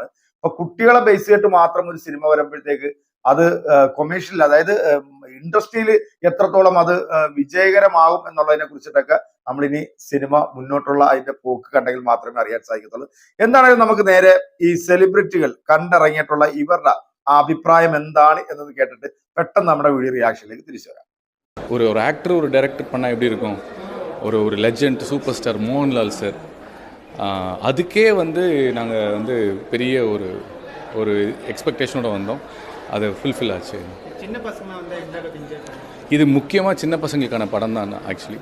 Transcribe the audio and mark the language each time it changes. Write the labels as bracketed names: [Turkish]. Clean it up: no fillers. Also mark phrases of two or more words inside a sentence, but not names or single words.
[Malayalam] അപ്പൊ കുട്ടികളെ ബേസ് ചെയ്തിട്ട് മാത്രം ഒരു സിനിമ വരുമ്പോഴത്തേക്ക് അത് കൊമേഴ്ഷ്യൽ, അതായത് ഇൻഡസ്ട്രിയിൽ എത്രത്തോളം അത് വിജയകരമാകും എന്നുള്ളതിനെ കുറിച്ചിട്ടൊക്കെ നമ്മളിനി സിനിമ മുന്നോട്ടുള്ള അതിന്റെ പോക്ക് കണ്ടെങ്കിൽ മാത്രമേ അറിയാൻ സാധിക്കത്തുള്ളൂ. എന്താണെങ്കിലും നമുക്ക് നേരെ ഈ സെലിബ്രിറ്റികൾ കണ്ടിറങ്ങിയിട്ടുള്ള ഇവരുടെ അഭിപ്രായം എന്താണ് എന്നത് കേട്ടിട്ട് പെട്ടെന്ന് നമ്മുടെ വീഡിയോ റിയാക്ഷനിലേക്ക് തിരിച്ചു വരാം. [Tamil] ஒரு ஆக்டர் ஒரு டைரக்டர் பண்ணால் எப்படி இருக்கும்? ஒரு [English] legend super star [Tamil] மோகன்லால் சார், அதுக்கே நாங்கள் பெரிய ஒரு எக்ஸ்பெக்டேஷனோட வந்தோம். அது ஃபுல்ஃபில் ஆச்சு. இது முக்கியமாக சின்ன பசங்களுக்கான படம் தான் ஆக்சுவலி.